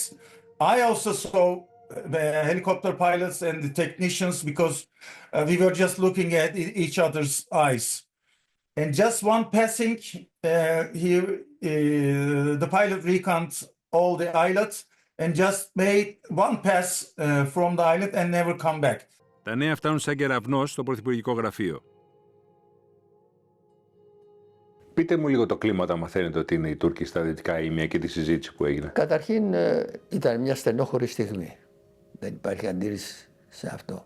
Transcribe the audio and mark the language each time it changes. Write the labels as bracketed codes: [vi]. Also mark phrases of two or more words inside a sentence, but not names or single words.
[en] I also saw helicopter pilots and the technicians because we were just looking at each other's eyes. And just one passing, the pilot reckoned all the islets and just made one pass from the islet and never come back. [el] Τα νέα φτάνουν σαν κεραυνός στο Πρωθυπουργικό Γραφείο. Πείτε μου λίγο το κλίμα όταν μαθαίνετε ότι είναι οι Τούρκοι στα δυτικά Ήμια και τη συζήτηση που έγινε. Καταρχήν ήταν μια στενόχωρη στιγμή. Δεν υπάρχει αντίρρηση σε αυτό.